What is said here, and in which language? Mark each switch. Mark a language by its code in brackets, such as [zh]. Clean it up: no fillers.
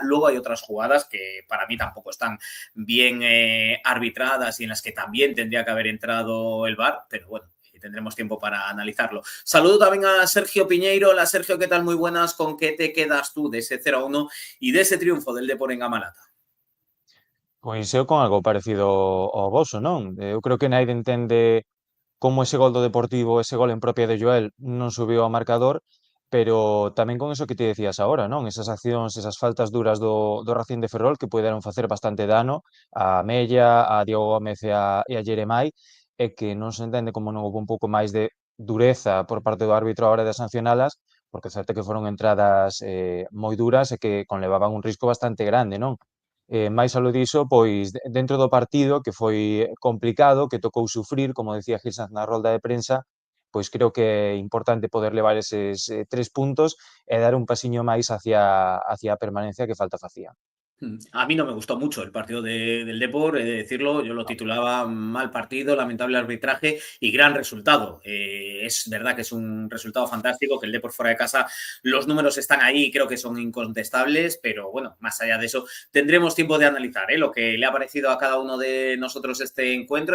[es] Luego hay otras jugadas que para mí tampoco están bien arbitradas y en las que también tendría que haber entrado el VAR, pero bueno, tendremos tiempo para analizarlo. Saludo también a Sergio Piñeiro. Hola, Sergio, ¿qué tal? Muy buenas. ¿Con qué te quedas tú de ese 0-1 y de ese triunfo del Depor en Amalata? [gl] Pois eu con algo parecido ao voso, non? Eu creo que naide entende como ese gol do Deportivo, ese gol en propia de Joel non subiu ao marcador, pero tamén con eso que te decías agora, non? Esas accións, esas faltas duras do Racing de Ferrol que puderon facer bastante dano a Mella, a Diego Gómez e a Jeremai, e que non se entende como non houve un pouco máis de dureza por parte do árbitro a hora de sancionalas, porque certo que foron entradas moi duras e que conlevaban un risco bastante grande, non? Máis aló diso, pois dentro do partido, que foi complicado, que tocou sufrir, como decía Gil Sanz na rolda de prensa, pois creo que é importante poder levar eses 3 puntos e dar un pasiño máis hacia a permanencia que falta facía. [es] A mí no me gustó mucho el partido del Depor, he de decirlo, yo lo titulaba mal partido, lamentable arbitraje y gran resultado. Es verdad que es un resultado fantástico, que el Depor fuera de casa, los números están ahí, creo que son incontestables, pero bueno, más allá de eso, tendremos tiempo de analizar lo que le ha parecido a cada uno de nosotros este encuentro.